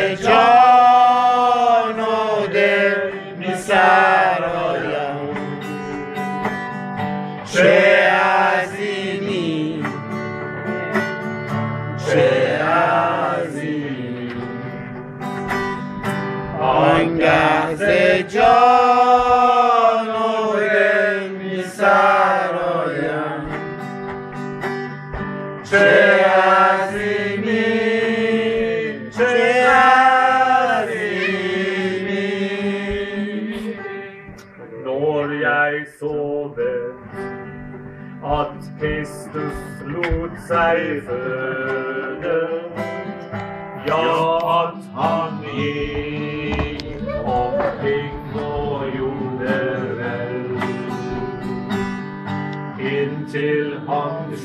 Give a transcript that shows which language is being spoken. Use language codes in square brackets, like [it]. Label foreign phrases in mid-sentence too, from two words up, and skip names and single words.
[fa] جان و دل می‌سرایم چه عظیمی چه عظیمی آنگه ز جان و دل می‌سرایم چه عظیمی چه عظیمی Når [no] jeg sover at Kristus lot seg føde, ja, at han gikk omkring og gjorde vel, inntil han